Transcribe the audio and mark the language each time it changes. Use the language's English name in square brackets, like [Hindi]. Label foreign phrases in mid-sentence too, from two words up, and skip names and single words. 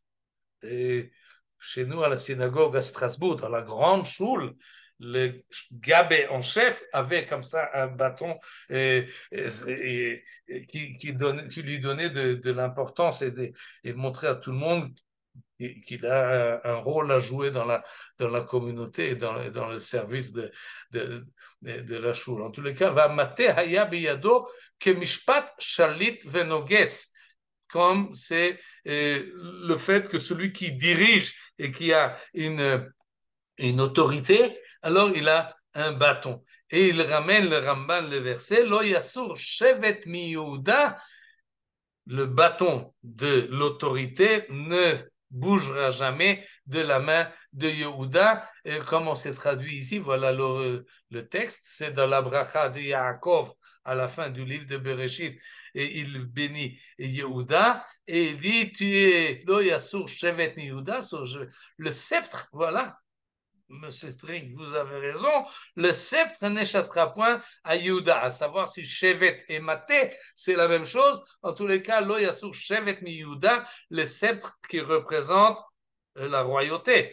[French] Et chez nous, à la synagogue à Strasbourg, dans la grande choule, le gabé en chef avait comme ça un bâton qui lui donnait de l'importance et montrer à tout le monde qu'il a un rôle à jouer dans la communauté et dans le service de la choule. En tous les cas, [Hebrew] והמטה היה בידו כמשפט שליט ונוגש, [French] comme c'est le fait que celui qui dirige et qui a une autorité, alors il a un bâton. Et il ramène le Ramban, le verset, [Hebrew] לא יסור שבט מיהודה, [French] le bâton de l'autorité ne bougera jamais de la main de Yehuda. Et comme on s'est traduit ici, voilà le texte, c'est dans la bracha de Yaakov à la fin du livre de Bereshit, et il bénit Yehuda, et il dit, tu es [Hebrew] לא יסור שבט מיהודה, [French] le sceptre, voilà, Monsieur Tring, vous avez raison, le sceptre n'échappera point à Yehuda, à savoir si Shevet et Maté, c'est la même chose. En tous les cas, [Hebrew] לא יסור שבט מיהודה, [French] le sceptre qui représente la royauté.